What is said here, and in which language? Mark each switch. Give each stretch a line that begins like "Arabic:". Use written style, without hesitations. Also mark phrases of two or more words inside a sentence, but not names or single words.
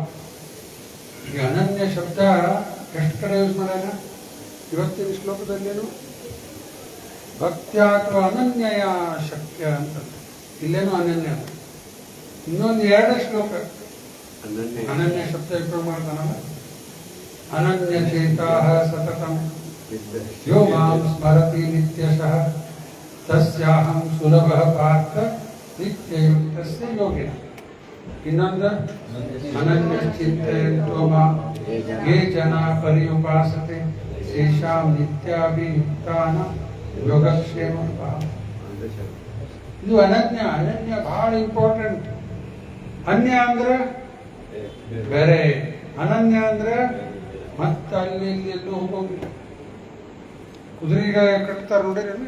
Kannada: ಈ ಅನನ್ಯ ಶಬ್ದ ಎಷ್ಟು ಕಡೆ ಯೂಸ್ ಮಾಡ್ಯಾನ ಇವತ್ತಿನ ಶ್ಲೋಕದಲ್ಲೇನು?
Sanskrit: ಭಕ್ತ್ಯ ಅಥವಾ ಅನನ್ಯಯ ಶಕ್ಯ ಅಂತ.
Kannada: ಇಲ್ಲೇನು ಅನನ್ಯ. ಇನ್ನೊಂದು 2 ಶ್ಲೋಕ ಅನನ್ಯ ಶಬ್ದ ಉಪಯೋಗ ಮಾಡ್ತಾನಲ್ಲ.
Sanskrit: ಅನನ್ಯ ಚೇತಾಃ ಸತತಂ ಯೋ ಮಾಂ ಸ್ಮರತಿ ನಿತ್ಯಶಃ ತಸ್ಯಾಹಂ ಸುಲಭಃ ಪಾರ್ಥ ನಿತ್ಯಯುಕ್ತಸ್ಯ ಯೋಗಿನ. ಇನ್ನೊಂದು ಅನನ್ಯ ಚಿಂತೆಯಂತೋ ಮಾಂ ಯೇ ಜನಾ ಪರ್ಯುಪಾಸತೆ ತೇಷಾಂ ನಿತ್ಯಾಭಿಯುಕ್ತಾನಾಂ ಯೋಗಕ್ಷೇಮ.
Kannada: ಇದು ಅನನ್ಯ. ಅನನ್ಯ ಬಹಳ ಇಂಪಾರ್ಟೆಂಟ್. ಅನ್ಯ ಅಂದ್ರೆ ಬೇರೆ, ಅನನ್ಯ ಅಂದ್ರೆ ಮತ್ತೆ ಅಲ್ಲಿ ಇಲ್ಲಿ ಎಲ್ಲೂ ಹೋಗೋಂಗಿಲ್ಲ. ಕುದುರೆಗೆ ಕಟ್ತಾರ ನೋಡಿರಲ್ಲ?